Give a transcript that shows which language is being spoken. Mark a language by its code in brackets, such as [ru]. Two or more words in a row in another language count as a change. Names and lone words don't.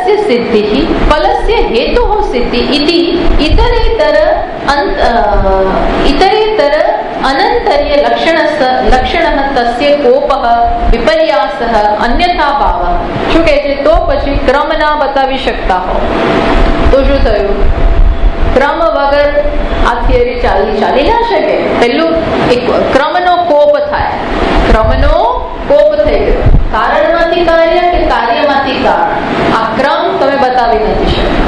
[sa] सिद्धिः फलस्य हेतुः सिद्धि इति इतरेतर अनन्तर्य लक्षणः तस्य कोपः विपर्यासः अन्यथा भावः. [gu] શું કહે છે? તો પછી ક્રમ ના બતાવી શકતા હો તો શું થયું? ક્રમ વગર આ થિયરી ચાલી ના શકે. પેલું એક ક્રમનો કોપ થાય, ક્રમનો કોપ થઈ ગયો. કારણમાંથી કાર્ય કે કાર્યમાંથી કારણ, આ ક્રમ તમે બતાવી નથી શકતા.